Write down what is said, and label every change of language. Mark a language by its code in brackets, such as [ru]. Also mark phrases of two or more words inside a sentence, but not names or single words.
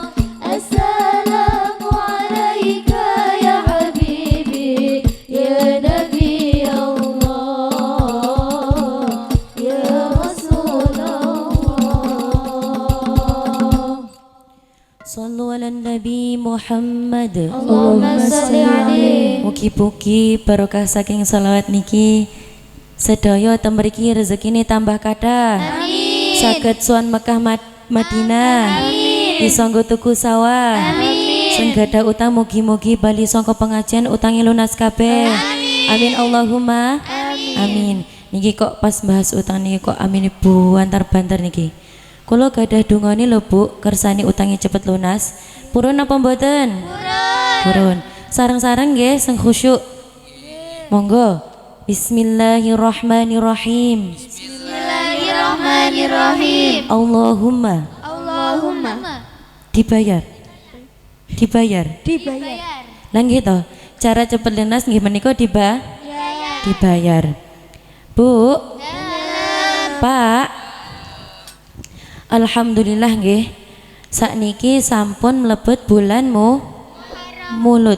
[ar] السلام عليك يا حبيبي يا نبي الله يا رسول الله. صلوا على النبي محمد. اللهم صل عليه. [jv] Mugi-mugi barokah saking selawat niki sedaya temriki rezekine tambah kathah. Amin. Saged suan Mekah Madinah. Iso nggo tuku sawah. Sing gadah utang mugi-mugi bali sangka pengajian utangi lunas kabeh. [ar] آمين اللهم آمين. [jv] Niki kok pas bahas utang niki kok amin Ibu antar banter niki. Kula gadah dungane lho Bu, kersane utangi cepet lunas. Purun apa mboten? Purun. Sareng-sareng nggih sing khusyuk. Monggo. [ar] بسم الله الرحمن الرحيم. بسم الله الرحمن الرحيم. Allahumma Allahumma [jv] dibayar. dibayar. Lah nggih to, cara cepet lunas nggih menika dibayar. Bu, Pak. Alhamdulillah nggih. Sakniki sampun mlebet bulan Mulut.